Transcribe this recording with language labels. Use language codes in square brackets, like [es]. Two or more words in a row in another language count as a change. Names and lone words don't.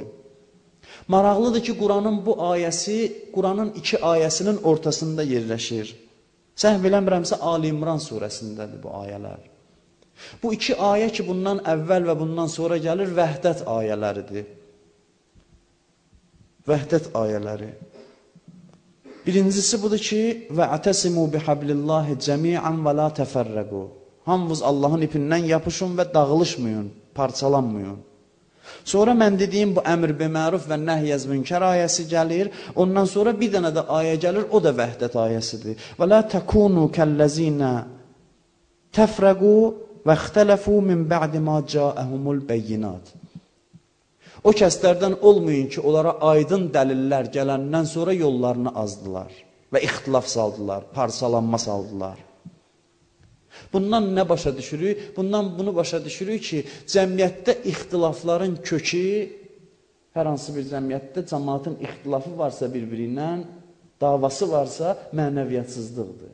[az] Maraqlıdır ki, Quranın bu ayəsi, Quranın 2 ayəsinin ortasında yerləşir. Səhv eləmirəmsə, Ali İmran surəsindədir bu ayələr. Bu 2 ayə ki, bundan əvvəl və bundan sonra gəlir, vəhdət ayələridir. Vəhdət ayələri. Birincisi budur ki, [ar] وَاَعْتَسِمُوا بِحَبْلِ اللّٰهِ جَمِيعًا وَلَا تَفَرَّقُوا. [az] Hamınız Allahın ipindən yapışın və dağılışmayın, parçalanmayın. Sonra mən dediyim bu [ar] أمر بالمعروف و نهي عن المنكر [az] ayəsi gəlir. Ondan sonra bir dənə də ayə gəlir, o da vəhdət ayəsidir. [ar] وَلَا تَكُونُوا كَالَّذِينَ تَفْرَقُوا وَاخْتَلَفُوا مِنْ بَعْدِ مَا جَاءَهُمُ الْبَيِّنَاتِ. [az] O kəslərdən olmayın ki, onlara aydın dəlillər gələndən sonra yollarını azdılar və ixtilaf saldılar, parçalanma saldılar. Bundan nə başa düşürük? Bundan bunu başa düşürük ki, cəmiyyətdə ixtilafların kökü, hər hansı bir cəmiyyətdə cəmaatın ixtilafı varsa bir-biri ilə, davası varsa mənəviyyatsızlıqdır.